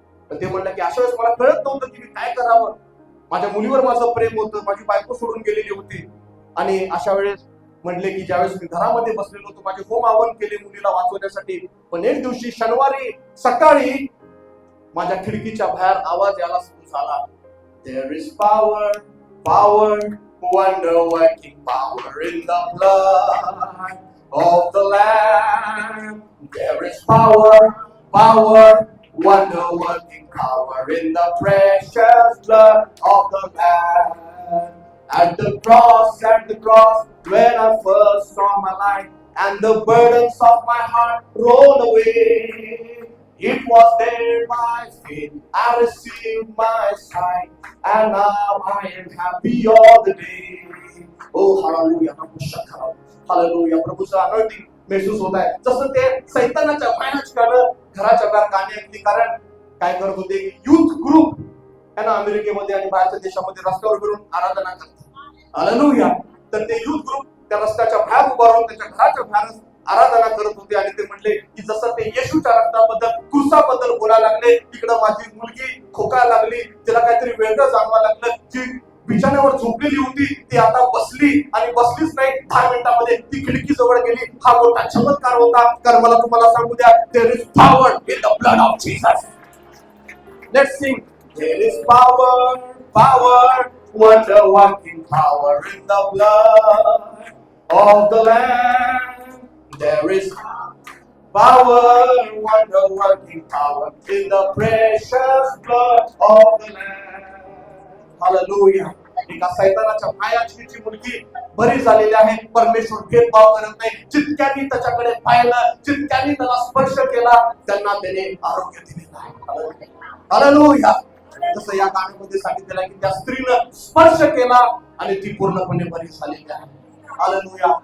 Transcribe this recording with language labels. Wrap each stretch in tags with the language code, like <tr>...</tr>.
<mr>तर ते म्हणलं की अशा वेळेस मला कळत नव्हतं की मी काय करावं. माझ्या मुलीवर माझं प्रेम होतं, माझी बायको सोडून गेलेली होती. आणि अशा वेळेस म्हटले की ज्यावेळेस मी घरामध्ये बसलेलो होतो, माझे होम हवन केले मुलीला वाचवण्यासाठी. पण एक दिवशी शनिवारी सकाळी माझ्या खिडकीच्या बाहेर आवाज यायला सुरू झाला.</mr> <en>There is power, power, wonder working power in the blood of the Lamb. There is power, power, wonder working power in the precious blood of the Lamb. At the cross, when I first saw my light, and the burdens of my heart rolled away. It was there by faith I received my sight, and now I am happy all the day. Oh hallelujah, hallelujah.</en> <mr>प्रभूचं anointing महसूस होत आहे. जसं ते सैतानाच्या मायाजकानं घराच्या बाहेर गाणी ऐकली. कारण काय करत होते? युथ ग्रुप है ना, अमेरिकेमध्ये आणि बाहेरच्या देशामध्ये रस्त्यावर फिरून आराधना करतात. हालेलुया. तर ते युथ ग्रुप त्या रस्त्याच्या बाहेर उभा राहून त्याच्या घराच्या बाहेर आराधना करत होते. आणि ते म्हणले की जसं ते येशूच्या रक्ताबद्दल, क्रूसाबद्दल बोलायला लागले, तिकडं माझी मुलगी खोकायला लागली, तिला काहीतरी वेगळं जाणवायला लागलं. जी बिछाण्यावर झोपलेली होती ती आता बसली, आणि बसलीच नाही, 10 मिनिटांमध्ये ती खिडकी जवळ गेली. हा मोठा चमत्कार होता. कारण मला तुम्हाला सांगू द्या,</mr> <en>There is power in the blood of Jesus. Let's sing There is power, wonder working power in the blood of the Lamb. There is power, wonder working power in the precious blood of the Lamb. Hallelujah.</en> <mr>एका सैतानाच्या पायाची मुलगी बरी झालेली आहे. परमेश्वर भेदभाव करत नाही. जितक्यांनी त्याच्याकडे पाहिलं, जितक्यांनी त्याला स्पर्श केला, त्यांना त्याने आरोग्य दिलेलं आहे. हालेलुया. जसं या गाण्यामध्ये सांगितलेलं आहे की त्या स्त्रीनं स्पर्श केला आणि ती पूर्णपणे बरी झालेली आहे. हालेलुया.</mr>